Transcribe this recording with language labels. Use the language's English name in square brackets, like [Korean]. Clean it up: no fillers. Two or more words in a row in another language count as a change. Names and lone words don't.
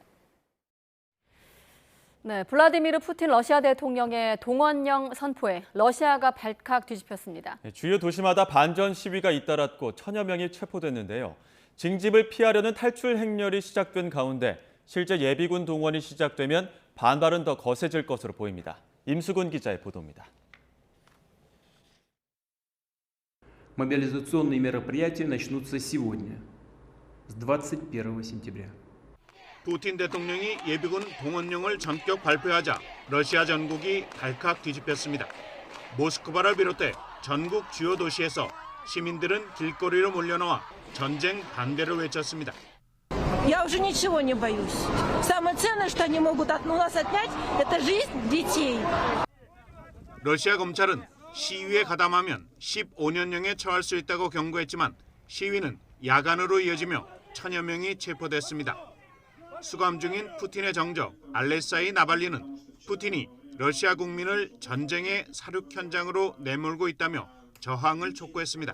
[Korean] 네, 블라디미르 푸틴 러시아 대통령의 동원령 선포에 러시아가 발칵 뒤집혔습니다. 주요 도시마다 반전 시위가 잇따랐고 천여 명이 체포됐는데요. 징집을 피하려는 탈출 행렬이 시작된 가운데 실제 예비군 동원이 시작되면 반발은 더 거세질 것으로 보입니다. 임수근 기자의 보도입니다. [Russian] Мобилизационные мероприятия начнутся сегодня, с 21 сентября. [Korean] 푸틴 대통령이 예비군 동원령을 전격 발표하자 러시아 전국이 발칵 뒤집혔습니다. 모스크바를 비롯해 전국 주요 도시에서 시민들은 길거리로 몰려나와 전쟁 반대를 외쳤습니다. [Russian] Я уже ничего не боюсь. Самое ценное, что они могут у нас отнять, это жизнь детей. [Korean] 러시아 검찰은 시위에 가담하면 15년형에 처할 수 있다고 경고했지만 시위는 야간으로 이어지며 천여 명이 체포됐습니다. 수감 중인 푸틴의 정적 알레사이 나발리는 푸틴이 러시아 국민을 전쟁의 사륙 현장으로 내몰고 있다며 저항을 촉구했습니다.